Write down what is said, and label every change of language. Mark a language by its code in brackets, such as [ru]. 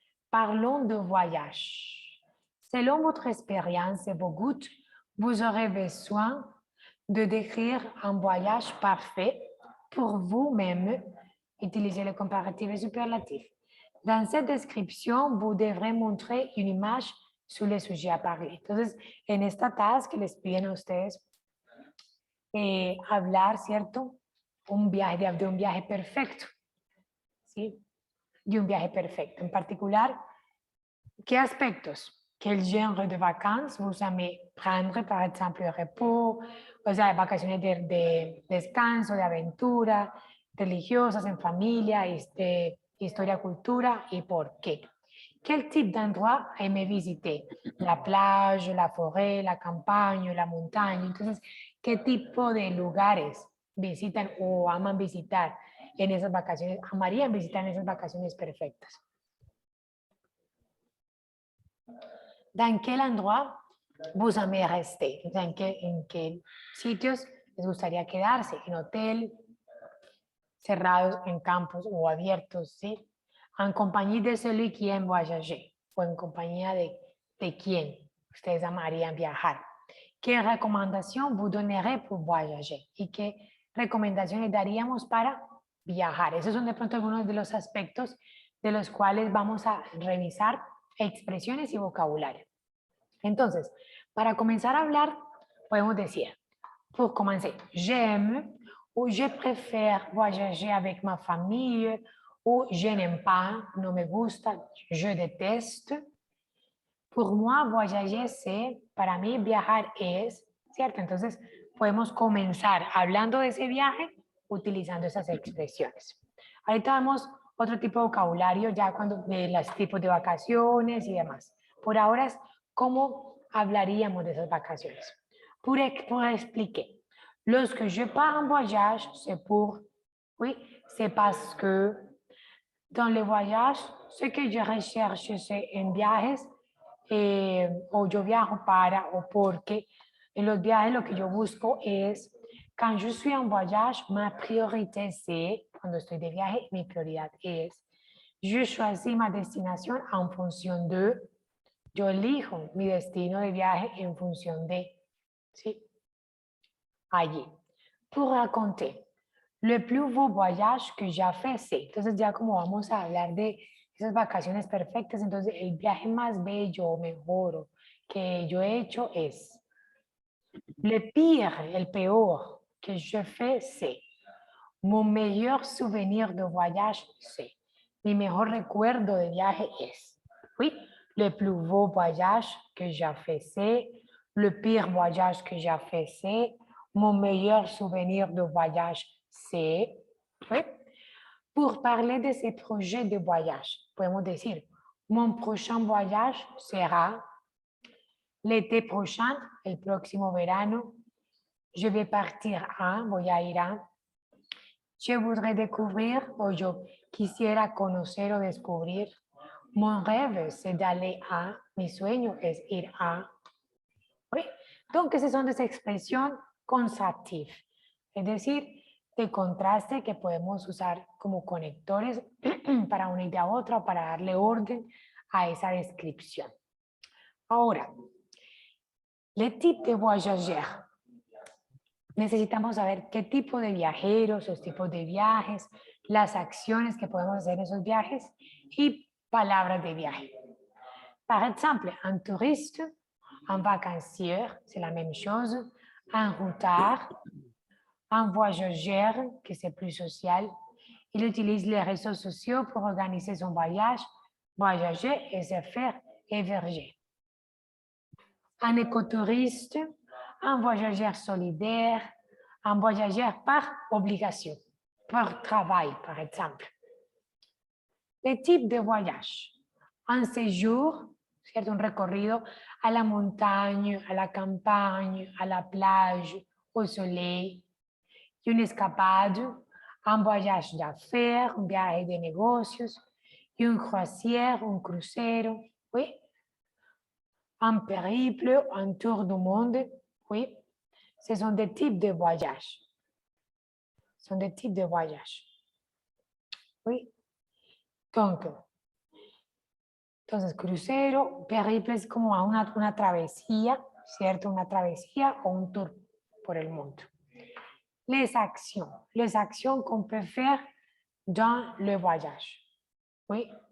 [fr] Parlons de voyage. Selon votre expérience et vos goûts, vous aurez besoin de décrire un voyage parfait pour vous-même. Utilisez le comparatif et superlatif. Dans cette description, vous devrez montrer une image sur le sujet a parler. [es] Entonces, en esta task les piden a ustedes hablar, ¿cierto? De un viaje perfecto. ¿Sí? De un viaje perfecto. En particular, ¿qué aspectos? [fr] Quel genre de vacances vous aimez prendre, par exemple, le repos, [es] o sea, vacaciones de descanso, de aventura, religiosas, en familia, historia, cultura, y por qué. [fr] Quel type d'endroit aimez visiter? La plage, la forêt, [es] la campaña, la montaña. Entonces, ¿qué tipo de lugares visitan o aman visitar en esas vacaciones? Amarían visitar en esas vacaciones perfectas. [fr] ¿Dans quel endroit vous aimez rester? [es] ¿En qué sitios les gustaría quedarse? ¿En hotel, cerrados, en campos o abiertos? ¿Sí? En compañía de [fr] celui qui aime voyager, [es] o en compañía de quién ustedes amarían viajar. ¿Qué recomendación [fr] vous donnerez pour voyager? [es] ¿Y qué recomendaciones daríamos para viajar? Esos son de pronto algunos de los aspectos de los cuales vamos a revisar expresiones y vocabulario. Entonces, para comenzar a hablar, podemos decir, [fr] pour commencer, j'aime ou je préfère voyager avec ma famille, ou je n'aime pas, [es] no me gusta, [fr] je déteste. Pour moi, voyager c'est, [es] para mí viajar es, ¿cierto? Entonces, podemos comenzar hablando de ese viaje utilizando esas expresiones. Ahorita vemos otro tipo de vocabulario ya cuando de los tipos de vacaciones y demás. Por ahora es cómo hablaríamos de esas vacaciones. [fr] Pour expliquer, lorsque je pars en voyage, c'est pour, oui, c'est parce que dans les voyages, ce que je recherche, c'est [es] en viajes, o yo viajo para, o porque en los viajes lo que yo busco es, [fr] quand je suis en voyage, ma priorité c'est, [es] cuando estoy de viaje, mi prioridad es, [fr] je choisis ma destination en fonction de, [es] yo elijo mi destino de viaje en función de, ¿sí? Allí. [fr] Pour raconter, le plus beau voyage que j'ai fait, c'est. [es] Entonces ya como vamos a hablar de esas vacaciones perfectas, entonces el viaje más bello o mejor que yo he hecho es. [fr] Le pire, [es] el peor [fr] que je fais, c'est. Mon meilleur souvenir de voyage, c'est. [es] Mi mejor recuerdo de viaje es. [fr] Oui, le plus beau voyage que j'ai fait, c'est. Le pire voyage que j'ai fait, c'est. Mon meilleur souvenir de voyage, c'est. Oui. Pour parler de ces projets de voyage, [es] podemos decir, [fr] mon prochain voyage sera l'été prochain, [es] el próximo verano. [fr] Je vais partir a, [es] voy a ir a. [fr] Je voudrais découvrir, [es] o yo quisiera conocer o descubrir. [fr] Mon rêve, c'est d'aller a. [es] Mi sueño es ir a. ¿Sí? Donc, esas son de esa expresión consative, es decir, de contraste que podemos usar como conectores para una idea a otra o para darle orden a esa descripción. [fr] Ahora, le type de voyageur. [es] Necesitamos saber qué tipo de viajeros, los tipos de viajes, las acciones que podemos hacer en esos viajes y palabras de viaje. [fr] Par exemple, un touriste, Un vacancier, c'est la même chose. Un routard, un voyageur, que c'est plus social. Il utilise les réseaux sociaux pour organiser son voyage, voyager et se faire héberger. Un écotouriste, un voyageur solidaire, un voyageur par obligation, par travail, par exemple. Les types de voyage. Un séjour, ¿cierto? [es] Un recorrido a la montaña, [fr] a la campagne, a la plage, au soleil. [es] Y una escapada, [fr] un voyage d'affaires, [es] un viaje de negocios. [fr] Y un croisière, [es] un crucero, [fr] oui. Un périple, un tour du monde, oui. Ce sont des types de voyage. Ce sont des types de voyage. Oui. [es] Donc, entonces, crucero, périple es como una travesía, ¿cierto? Una travesía o un tour por el mundo. [fr] Les actions qu'on peut faire dans le voyage. Oui.